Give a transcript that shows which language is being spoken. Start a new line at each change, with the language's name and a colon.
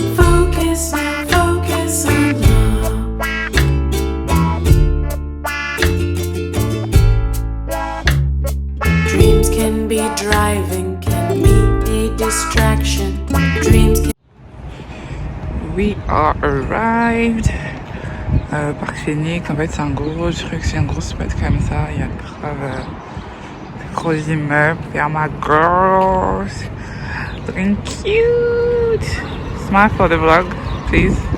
English: Focus now, focus on love. Dreams can be driving, can be a distraction. Dreams can We are arrived.
French: Parc Phoenix, en fait c'est un gros truc, c'est un gros spot comme ça. Il y a grave gros immeubles.
English: They are my girls. Looking cute. Smile for the vlog, please.